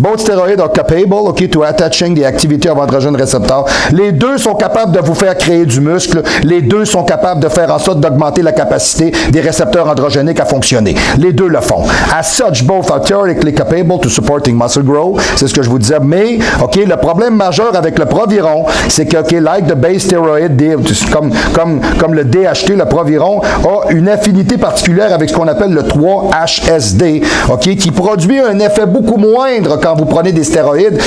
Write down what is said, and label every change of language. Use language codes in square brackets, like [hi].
[en] Both steroids are capable, OK, to attaching the activity of androgen receptor. [fr] Les deux sont capables de vous faire créer du muscle. Les deux sont capables de faire en sorte d'augmenter la capacité des récepteurs androgéniques à fonctionner. Les deux le font. [en] As such, both are theoretically capable to supporting muscle growth. [fr] C'est ce que je vous disais. Mais, OK, le problème majeur avec le Proviron, c'est que, OK, like the base steroid, comme le DHT, le Proviron a une affinité particulière avec ce qu'on appelle le 3-HSD, OK, qui produit un effet beaucoup moindre quand vous prenez des stéroïdes.